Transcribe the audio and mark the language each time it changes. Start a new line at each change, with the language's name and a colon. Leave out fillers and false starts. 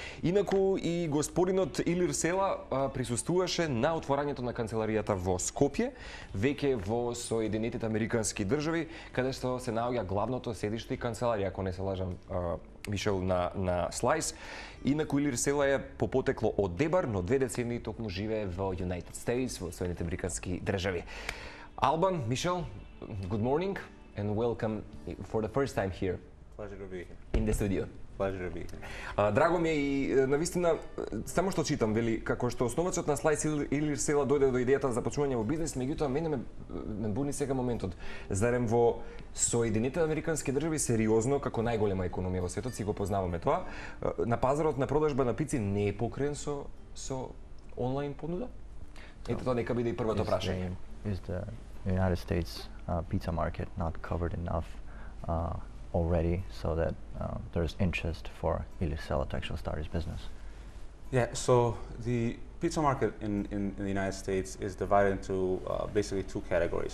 Macedonian: Инаку и господинот Илир Села присуствуваше на отворањето на канцеларијата во Скопје, веќе во Соединетите американски држави, каде што се наоѓа главното седиште и канцеларија, ако не се лажам, Мишел на Slice. Инаку Илир Села е по потекло од Дебар, но 2 децении токму живее во United States, во Соединетите американски држави.
English: Албан, Мишел, good morning and welcome for the first time here. Pleasure to be here. In the studio. Pleasure to be here.
Macedonian: Драго ми е и навистина, само што читам, вели, како што основачот на Slice Илир Села дојде до идејата за започнување во бизнес, меѓутоа мене ме буни сега моментот. Зарем во Соединетите американски држави сериозно, како најголема економија во светот, си го познаваме тоа, на пазарот на продажба на пици не е покрен со онлайн понуда? Ето тоа нека биде и првото прашање.
English: Is the United States pizza market not covered enough already so that there's interest for Ilir Sela to actually start his business? Yeah, so the pizza market in the United States is divided into basically 2 categories.